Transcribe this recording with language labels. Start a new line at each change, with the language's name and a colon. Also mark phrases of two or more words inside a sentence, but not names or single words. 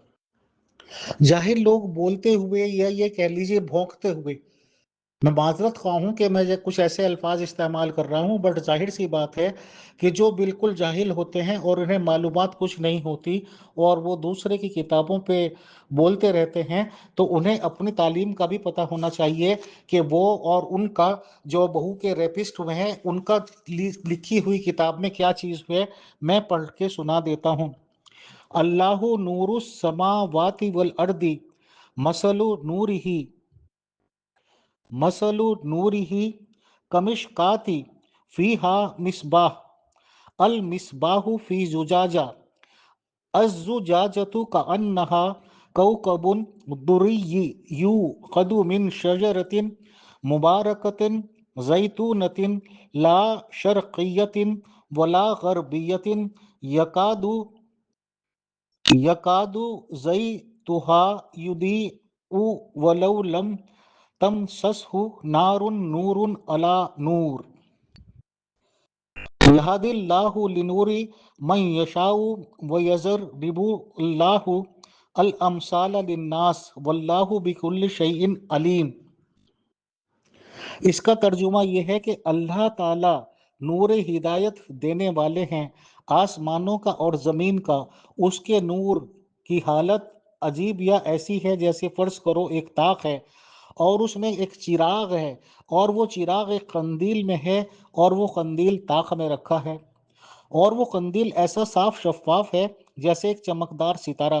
Urdu: ظاہر لوگ بولتے ہوئے یا یہ کہہ لیجیے بھونکتے ہوئے، میں معذرت خواہ ہوں کہ میں کچھ ایسے الفاظ استعمال کر رہا ہوں، بٹ ظاہر سی بات ہے کہ جو بالکل جاہل ہوتے ہیں اور انہیں معلومات کچھ نہیں ہوتی اور وہ دوسرے کی کتابوں پہ بولتے رہتے ہیں، تو انہیں اپنی تعلیم کا بھی پتا ہونا چاہیے کہ وہ اور ان کا جو بہو کے ریپسٹ ہوئے ہیں ان کا لکھی ہوئی کتاب میں کیا چیز ہے. میں پڑھ کے سنا دیتا ہوں.
Arabic: الله نور السماوات والأرض مثل نوره مثل نوره كمشكاة فيها مصباح المصباح في زجاجة الزجاجة كأنها كوكب دري يوقد من شجرة مباركة زيتونة لا شرقية ولا غربية يكاد يكاد زيتها يضيء ولو لم تمسسه نار نور على نور يهدي الله لنوره من يشاء ويضرب الله الأمثال للناس والله بكل شيء عليم.
Urdu: اس کا ترجمہ یہ ہے کہ اللہ تعالیٰ نور ہدایت دینے والے ہیں، آسمانوں کا اور زمین کا. اس کے نور کی حالت عجیب یا ایسی ہے جیسے فرض کرو ایک طاق ہے اور اس میں ایک چراغ ہے، اور وہ چراغ ایک قندیل میں ہے اور وہ قندیل طاق میں رکھا ہے، اور وہ قندیل ایسا صاف شفاف ہے جیسے ایک چمکدار ستارہ.